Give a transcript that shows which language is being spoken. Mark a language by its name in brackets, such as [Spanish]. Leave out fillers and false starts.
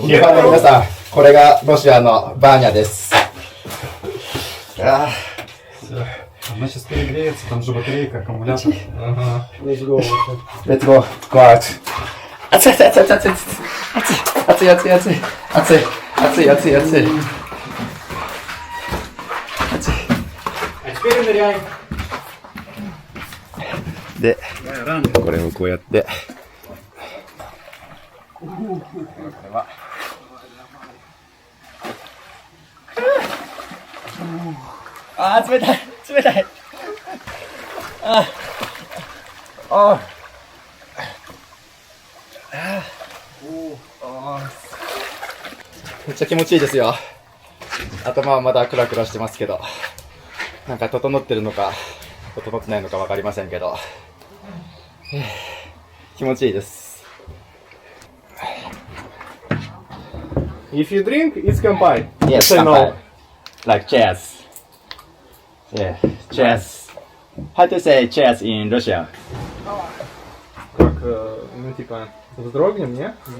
[Japanese] 日本の皆さん、これがロシアのバーニャです。 [Russian] Она сейчас перегреется, там же батарейка, аккумулятор. [English] Let's go. Let's go. Go out. [Japanese] 熱い熱い熱い熱い熱い熱い熱い熱い熱い熱い熱い熱い。 [Russian] Теперь ныряй. [Japanese] で、これをこうやって、冷たい冷たい。めっちゃ気持ちいいですよ。頭はまだクラクラしてますけど、なんか整ってるのか整ってないのかわかりませんけど、気持ちいいです。 [English] If you drink, it's кампай. Yes, Say no. кампай. Like cheers. Yeah, cheers. How to say cheers in Russian? [Russian] Как, ну типа, вздрогнем, не?